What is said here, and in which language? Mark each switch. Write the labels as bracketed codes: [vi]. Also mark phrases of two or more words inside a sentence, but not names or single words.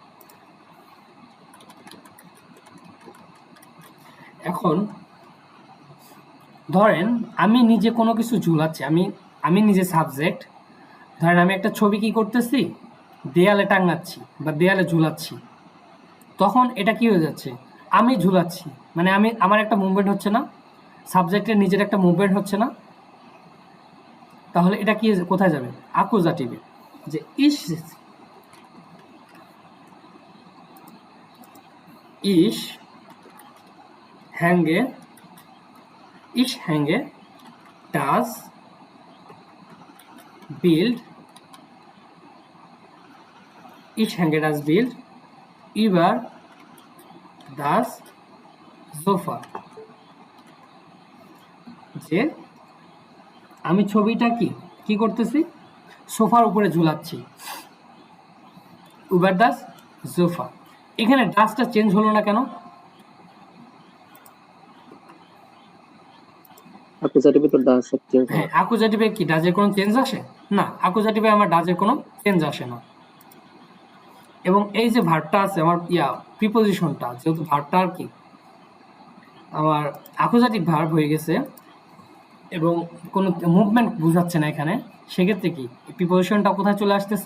[bn] এখন ধরেন আমি নিজে কোনো কিছু ঝুলাচ্ছি, আমি নিজে সাবজেক্ট, ধরেন আমি একটা ছবি কি করতেছি, দেয়ালে টাঙাচ্ছি বা দেয়ালে ঝুলাচ্ছি, তখন এটা কি হয়ে যাচ্ছে, আমি ঝুলাচ্ছি, মানে আমার একটা মুভমেন্ট হচ্ছে না, সাবজেক্টের নিজের একটা মুভমেন্ট হচ্ছে না, তাহলে এটা কি কোথায় যাবে, আকুজাটিভে, যে [de] ich hänge, ich hänge das Bild, ich hänge das Bild über das Sofa, [bn] যে আমি ছবিটা কি করতেছি, সোফার উপরে ঝুলাচ্ছি, [de] über das সোফা। [bn] এখানে ডাসটা চেঞ্জ হলো না কেন? অ্যাকুজাটিভে তো ডাস চেঞ্জ হ্যাঁ, হয়। অ্যাকুজাটিভে কি ডাজের কোনো চেঞ্জ আসে না? অ্যাকুজাটিভে আমার ডাজের কোনো চেঞ্জ আসে না। এবং এই যে ভার্বটা আছে আমার প্রিপোজিশনটা, যেহেতু ভার্বটা আর কি আমার অ্যাকুজাটিভ ভার্ব হয়ে গেছে এবং কোনো মুভমেন্ট বোঝাচ্ছে না এখানে, সেক্ষেত্রে কি প্রিপোজিশনটা কোথায় চলে আসতেছে?